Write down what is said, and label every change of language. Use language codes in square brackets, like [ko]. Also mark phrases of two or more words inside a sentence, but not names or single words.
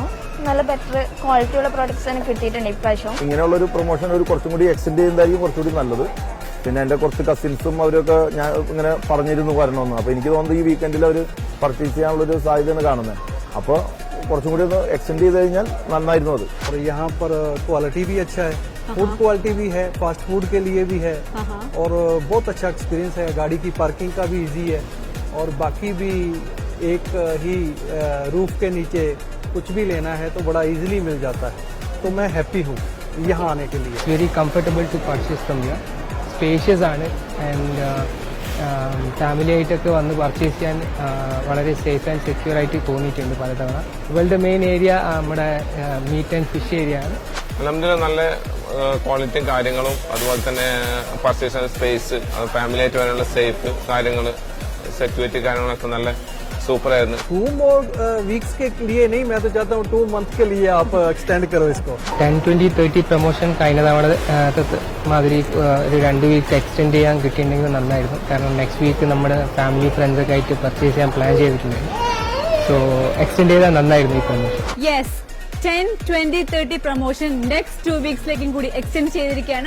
[ml] നല്ല [en] better quality products [ml] തന്നെ കിട്ടിയിട്ടുണ്ട് ഇപ്രാവശ്യം. ഇങ്ങനെയുള്ള ഒരു പ്രൊമോഷൻ ഒരു കുറച്ചും കൂടി എക്സ്റ്റെൻഡ് ചെയ്യുന്നതായിരിക്കും കുറച്ചുകൂടി നല്ലത്. പിന്നെ എൻ്റെ കുറച്ച് കസിൻസും അവരൊക്കെ ഞാൻ ഇങ്ങനെ പറഞ്ഞിരുന്നു വരണമെന്ന്. അപ്പോൾ എനിക്ക് തോന്നുന്നത് ഈ വീക്കെൻഡിൽ അവർ പർച്ചേസ് ചെയ്യാനുള്ളൊരു സാധ്യതയാണ് കാണുന്നത്. അപ്പോൾ കുറച്ചും കൂടി ഒന്ന് एक्सटेंड ചെയ്ത് കഴിഞ്ഞാൽ നന്നായിരുന്നു അത്. [hi] और यहाँ पर क्वालिटी भी अच्छा है, [en] food quality [hi] भी है, [en] fast food [hi] के लिए भी है और बहुत अच्छा एक्सपीरियंस है. गाड़ी की पार्किंग का भी इजी है और बाकी भी एक ही रूफ के नीचे कुछ भी लेना है तो बड़ा इजीली मिल जाता है. तो मैं हैप्पी हूँ यहाँ आने के लिए. [en] Very comfortable to purchase from here. [ml] Spacious ആണ് ആൻഡ് ഫാമിലി ആയിട്ടൊക്കെ വന്ന് പർച്ചേസ് ചെയ്യാൻ വളരെ [en] safe and secure [ml] ആയിട്ട് തോന്നിയിട്ടുണ്ട് പലതവണ. ഇവളുടെ [en] main area [ml] നമ്മുടെ [en] meat and fish area [ml] ആണ്. നല്ല ക്വാളിറ്റിയും കാര്യങ്ങളും അതുപോലെ തന്നെ [en] purchase space, [ml] ഫാമിലി ആയിട്ട് വരാനുള്ള സേഫ് കാര്യങ്ങൾ, സെക്യൂരിറ്റി കാര്യങ്ങളൊക്കെ നല്ല [hi] सूपर है. [en] 2 more weeks [hi] के लिए नहीं, मैं तो चाहता हूँ 2 months के लिए आप एक्सटेंड करो इसको. [ml] 10-20-30 പ്രൊമോഷൻ കഴിഞ്ഞ തവണ മാതിരി ഒരു [en] 2 week extend [ml] ചെയ്യാൻ കിട്ടിയിട്ടുണ്ടെങ്കിൽ നന്നായിരുന്നു. കാരണം [en] next week [ml] നമ്മുടെ [en] family friends [ml] ഒക്കെ ആയിട്ട് പർച്ചേസ് ചെയ്യാൻ പ്ലാൻ ചെയ്തിട്ടുണ്ടായിരുന്നു. [en] so extend [ml] ചെയ്താൽ നന്നായിരുന്നു ഈ പ്രൊമോഷൻ. [en] yes, 10-20-30 promotion next 2 weeks [ml] കൂടി എക്സ്റ്റെൻഡ് ചെയ്തിരിക്കുകയാണ്.